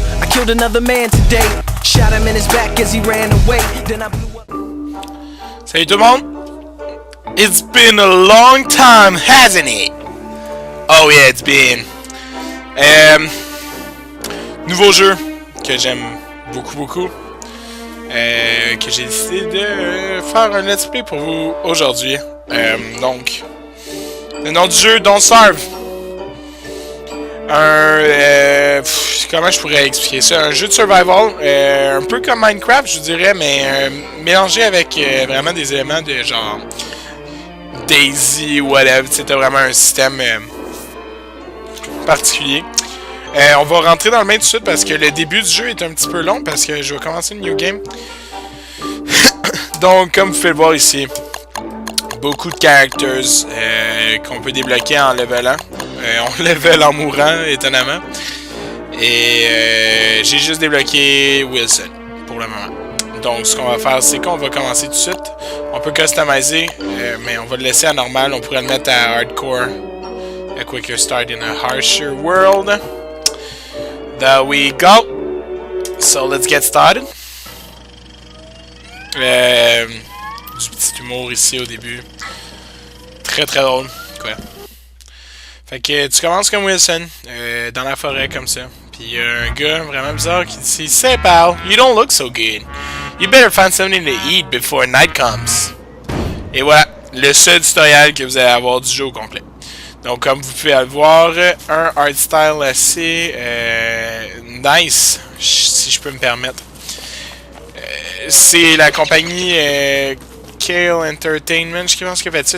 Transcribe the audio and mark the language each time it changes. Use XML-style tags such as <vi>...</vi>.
<en>killed another man today. Shot him in his back as he ran away. Then I blew up.</en> <fr>Salut tout le monde!</fr> <en>It's been a long time, hasn't it? Oh yeah, it's been.</en> <fr>Nouveau jeu que j'aime beaucoup. Que j'ai décidé de faire un let's play pour vous aujourd'hui. Donc, le nom du jeu, Don't Starve. Comment je pourrais expliquer ça? Un jeu de survival, un peu comme Minecraft, je dirais, mais mélangé avec vraiment des éléments de genre Daisy, whatever. C'était vraiment un système particulier. On va rentrer dans le main tout de suite parce que le début du jeu est un petit peu long parce que je vais commencer une new game. Donc, comme vous pouvez le voir ici, beaucoup de characters qu'on peut débloquer en levelant. On level en mourant, étonnamment. Et j'ai juste débloqué Wilson pour le moment. Donc, ce qu'on va faire, c'est qu'on va commencer tout de suite. On peut customiser, mais on va le laisser à normal. On pourrait le mettre à hardcore.</fr> <en>A quicker start in a harsher world. There we go. So, let's get started.</en> <fr>Du petit humour ici au début. Très drôle. Quoi. Fait que tu commences comme Wilson, dans la forêt comme ça. Puis il y a un gars vraiment bizarre qui dit</fr> <en>"Say pal, you don't look so good. You better find something to eat before night comes."</en> <fr>Et voilà, le seul tutoriel que vous allez avoir du jeu au complet. Donc comme vous pouvez le voir, un art style assez nice, si je peux me permettre. C'est la compagnie Kale Entertainment, je pense qu'ils ont fait ça.</fr>